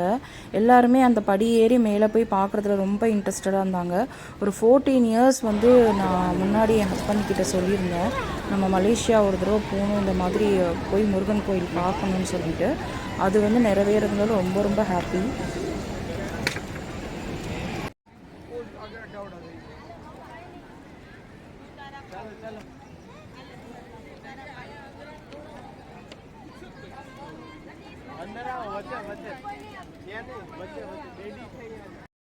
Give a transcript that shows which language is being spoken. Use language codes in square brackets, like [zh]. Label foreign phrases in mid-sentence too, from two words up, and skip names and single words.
[ta] எல்லாருமே அந்த படி ஏறி மேலே போய் பார்க்குறதுல ரொம்ப இன்ட்ரெஸ்டடாக இருந்தாங்க. ஒரு 14 இயர்ஸ் வந்து நான் முன்னாடி என் ஹஸ்பண்ட் கிட்ட சொல்லியிருந்தேன், நம்ம மலேசியா ஒரு தடவை போகணும், இந்த மாதிரி போய் முருகன் கோயில் பார்க்கணுன்னு சொல்லிட்டு. அது வந்து நிறைவேறதுனால ரொம்ப ரொம்ப ஹாப்பி. [hi] अंदर आओ, बच्चे बच्चे ये नहीं बच्चे बच्चे लेडी है।